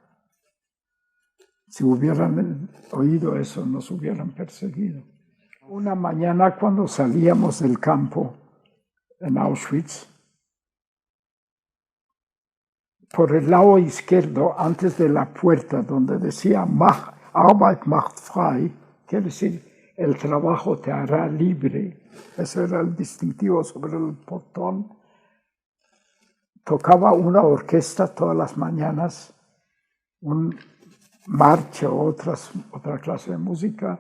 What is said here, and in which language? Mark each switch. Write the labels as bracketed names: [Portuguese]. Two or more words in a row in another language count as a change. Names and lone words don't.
[Spanish] Si hubieran oído eso, nos hubieran perseguido. Una mañana cuando salíamos del campo en Auschwitz, por el lado izquierdo, antes de la puerta donde decía [German] Arbeit macht frei, [Spanish] quiere decir el trabajo te hará libre, ese era el distintivo sobre el portón, tocaba una orquesta todas las mañanas, un marcha o otra clase de música.